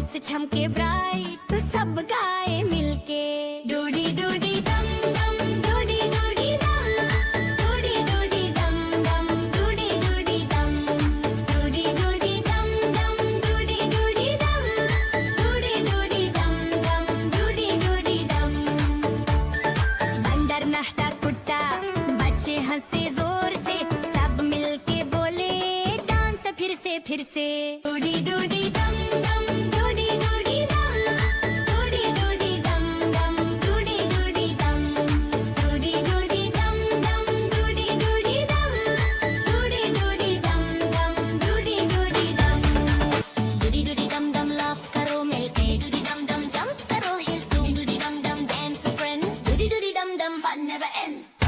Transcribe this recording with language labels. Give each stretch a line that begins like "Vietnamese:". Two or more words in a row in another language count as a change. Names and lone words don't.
Hindi: झमके ब्राइट तो सब गाए मिलके डूडी डूडी दम दम डूडी डूडी दम डूडी डूडी दम दम डूडी डूडी दम डूडी डूडी दम दम डूडी डूडी दम डूडी डूडी दम दम डूडी डूडी दम बंदर नहता कुट्टा बच्चे हंसे जोर से सब मिलके बोले डांस फिर से डूडी डूडी दम दम डूडी डूडी दम डूडी डूडी दम दम डूडी डूडी दम डूडी डूडी दम दम डूडी डूडी दम डूडी डूडी दम दम डूडी डूडी दम डूडी डूडी दम दम लाफ करो मिलके डूडी दम दम जंप करो हिल टू डूडी दम दम
English: dance with friends
Hindi: डूडी डूडी दम दम
English: fun never ends